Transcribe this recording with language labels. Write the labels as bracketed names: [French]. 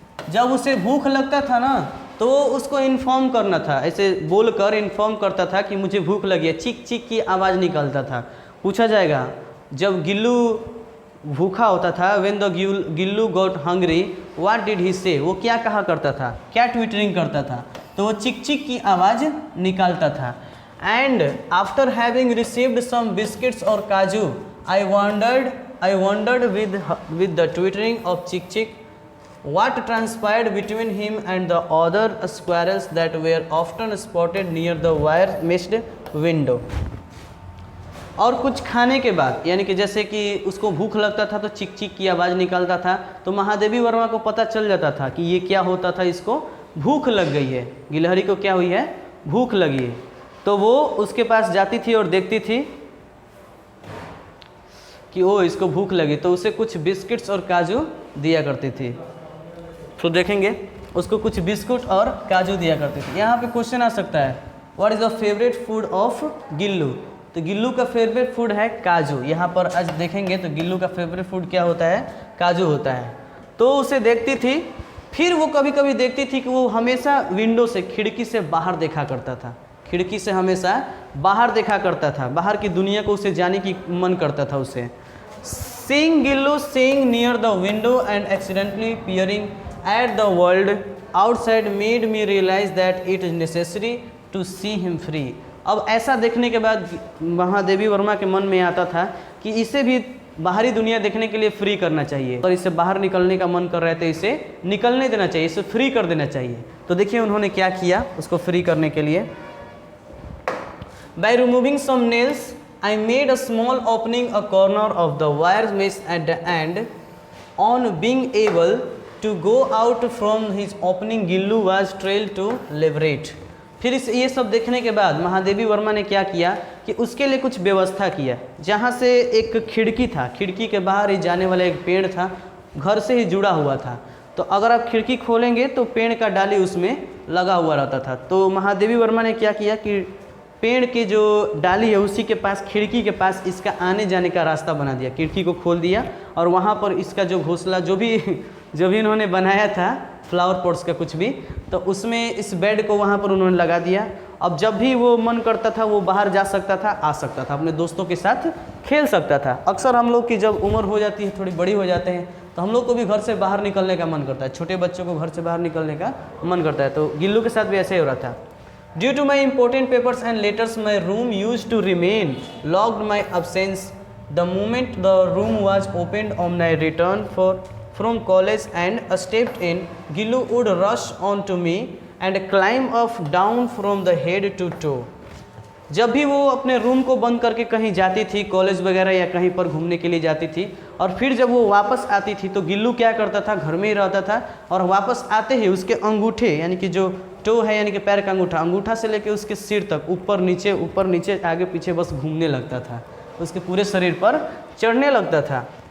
[Hindi] जब उसे भूख लगता था ना, तो उसको इन्फॉर्म करना था, ऐसे बोलकर इन्फॉर्म करता था कि मुझे भूख लगी है, चिक चिक की आवाज़ निकलता था। पूछा जाएगा जब गिल्लू भूखा होता था, [English] when the Gillu got hungry what did he say, [Hindi] वो क्या कहा करता था, क्या ट्विटरिंग करता था, तो वो चिक चिक की आवाज़ निकालता था। [English] And after having received some biscuits और काजू I wondered with the twittering of Chick Chick what transpired between him and the other squirrels that were often spotted near the wire-meshed window. [Hindi] और कुछ खाने के बाद, यानी कि जैसे कि उसको भूख लगता था तो चिक चिक की आवाज़ निकलता था, तो महादेवी वर्मा को पता चल जाता था कि ये क्या होता था, इसको भूख लग गई है, गिलहरी को क्या हुई है, भूख लगी है। तो वो उसके पास जाती थी और देखती थी कि ओ इसको भूख लगी, तो उसे कुछ बिस्किट्स और काजू दिया करती थी। तो देखेंगे उसको कुछ बिस्कुट और काजू दिया करती थी। यहाँ पे क्वेश्चन आ सकता है, [English] What is the favourite food of Gillu? [Hindi] तो गिल्लू का फेवरेट फूड है काजू। यहाँ पर आज देखेंगे तो गिल्लू का फेवरेट फूड क्या होता है, काजू होता है। तो उसे देखती थी, फिर वो कभी कभी देखती थी कि वो हमेशा विंडो से, खिड़की से बाहर देखा करता था, खिड़की से हमेशा बाहर देखा करता था, बाहर की दुनिया को उसे जाने की मन करता था उसे। [English] Seeing Gillu sitting near the window and accidentally peering at the world outside made me realize that it is necessary to see him free। [Hindi] अब ऐसा देखने के बाद महादेवी वर्मा के मन में आता था कि इसे भी बाहरी दुनिया देखने के लिए फ्री करना चाहिए, और इसे बाहर निकलने का मन कर रहे थे, इसे निकलने देना चाहिए, इसे फ्री कर देना चाहिए। तो देखिए उन्होंने क्या किया उसको फ्री करने के लिए। [English] By removing some nails, I made a small opening a corner of the wire mesh at the end. On being able to go out from his opening, Gillu was trailed to liberate। [Hindi] फिर ये सब देखने के बाद महादेवी वर्मा ने क्या किया कि उसके लिए कुछ व्यवस्था किया। जहाँ से एक खिड़की था, खिड़की के बाहर ही जाने वाला एक पेड़ था, घर से ही जुड़ा हुआ था, तो अगर आप खिड़की खोलेंगे तो पेड़ का डाली उसमें लगा हुआ रहता था। तो महादेवी वर्मा ने क्या किया कि पेड़ की जो डाली है उसी के पास, खिड़की के पास इसका आने जाने का रास्ता बना दिया, खिड़की को खोल दिया और वहाँ पर इसका जो घोंसला जो भी इन्होंने बनाया था फ्लावर पॉट्स का कुछ भी, तो उसमें इस बेड को वहाँ पर उन्होंने लगा दिया। अब जब भी वो मन करता था वो बाहर जा सकता था, आ सकता था, अपने दोस्तों के साथ खेल सकता था। अक्सर हम लोग की जब उम्र हो जाती है, थोड़ी बड़ी हो जाते हैं, तो हम लोग को भी घर से बाहर निकलने का मन करता है, छोटे बच्चों को घर से बाहर निकलने का मन करता है। तो गिल्लू के साथ भी ऐसे ही हो रहा था। [English] Due to my important papers and letters, my room used to remain locked my absence. The moment the room was opened on my return from college and stepped in, Gillu would rush on to me and climb up down from the head to toe। [Hindi] जब भी वो अपने room को बंद करके कहीं जाती थी, कॉलेज वगैरह या कहीं पर घूमने के लिए जाती थी, और फिर जब वो वापस आती थी तो गिल्लू क्या करता था, घर में ही रहता था, और वापस आते ही उसके अंगूठे यानी कि जो टो है यानी कि पैर का अंगूठा, अंगूठा से लेके उसके सिर तक ऊपर नीचे आगे पीछे बस घूमने लगता था, उसके पूरे शरीर पर चढ़ने लगता था।